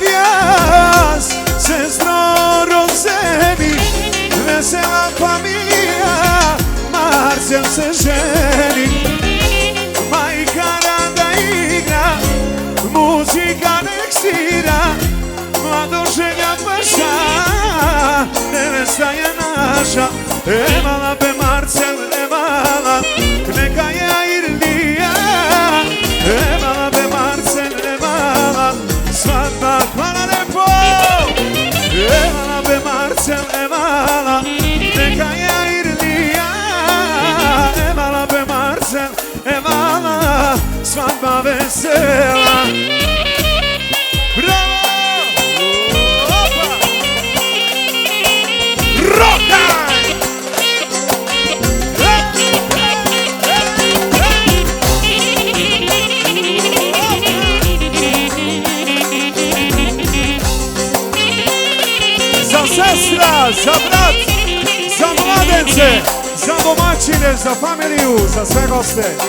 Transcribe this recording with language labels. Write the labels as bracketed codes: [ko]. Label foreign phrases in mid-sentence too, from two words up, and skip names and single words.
[mk] јас, сестро Розеви, весела фамилија, Марцел се жени. Мајка Рада игра, музика нек свира, младо женја паша, невеста е наша. Емала бе Марцел, емала, нека ја Ирлија. Емала бе Марцел, емала, свадба, [sr] хвала лепо. [mk] Емала бе Марцел, емала, нека ја Ирлија. Емала бе Марцел, емала, свадба весела. Браво! Опа! Рока! За сестра, за брат, за младенце, за домачине, за фамилiju, [sr] za sve goste.